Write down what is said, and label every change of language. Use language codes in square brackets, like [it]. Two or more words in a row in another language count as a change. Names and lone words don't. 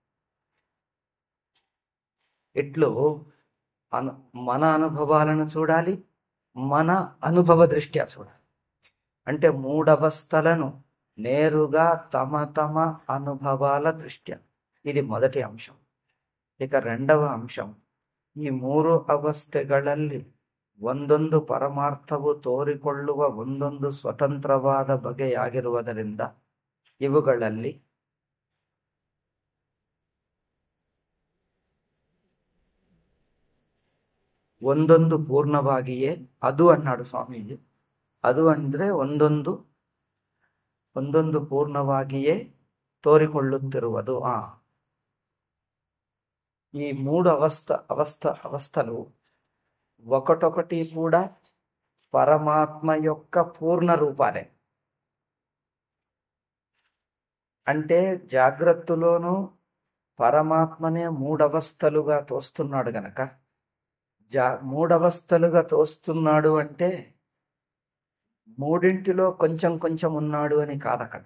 [te] ఇట్లు మన అనుభవాలను చూడాలి, మన అనుభవ దృష్ట్యా చూడాలి. అంటే మూడవస్థలను నేరుగా తమ తమ అనుభవాల దృష్ట్యా. ఇది మొదటి అంశ. ఇక రెండవ అంశం, [kn] ಈ ಮೂರು ಅವಸ್ಥೆಗಳಲ್ಲಿ ಒಂದೊಂದು ಪರಮಾರ್ಥವು ತೋರಿಕೊಳ್ಳುವ ಒಂದೊಂದು ಸ್ವತಂತ್ರವಾದ ಬಗೆಯಾಗಿರುವುದರಿಂದ ಇವುಗಳಲ್ಲಿ ಒಂದೊಂದು ಪೂರ್ಣವಾಗಿಯೇ, [te] అదు అన్నాడు స్వామీజీ, [kn] ಅದು ಅಂದ್ರೆ ಒಂದೊಂದು ಒಂದೊಂದು ಪೂರ್ಣವಾಗಿಯೇ ತೋರಿಕೊಳ್ಳುತ್ತಿರುವುದು. [te] ఈ మూడు అవస్థలు ఒకటొకటి కూడా పరమాత్మ యొక్క పూర్ణ రూపాలే. అంటే జాగ్రత్తలోనూ పరమాత్మనే మూడవస్థలుగా తోస్తున్నాడు గనక, మూడవస్థలుగా తోస్తున్నాడు అంటే మూడింటిలో కొంచెం కొంచెం ఉన్నాడు అని కాదక్కడ.